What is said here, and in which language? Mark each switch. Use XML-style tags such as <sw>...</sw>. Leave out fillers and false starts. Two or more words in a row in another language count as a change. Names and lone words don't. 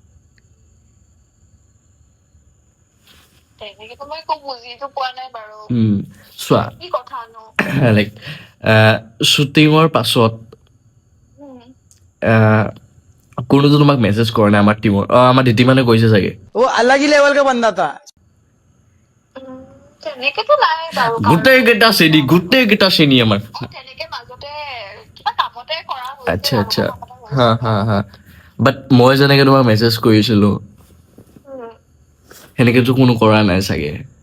<as>তেনেকেতো মই একো বুজিতো পোৱা নাই বাৰু চোৱা কি কথা ন লাইক শ্বুটিঙৰ পাছত কোনোতো তোমাক মেছেজ কৰা নাই আমাৰ টিমৰ আমাৰ দিতি মানে কৈছে চাগে</as> <hi>वो अलग ही लेवल का बंदा था।</hi> <as>তেনেকেতো নাই বাৰু গোটেই কেইটা শ্ৰেণী আমাৰ তেনেকে মাজতে কিবা কামতে কৰা</as> <hi>अच्छा अच्छा</hi> <as>হা বাট মই যেনেকে তোমাক মেছেজ কৰিছিলো সেনেকেতো কোনো কৰা নাই চাগে</as>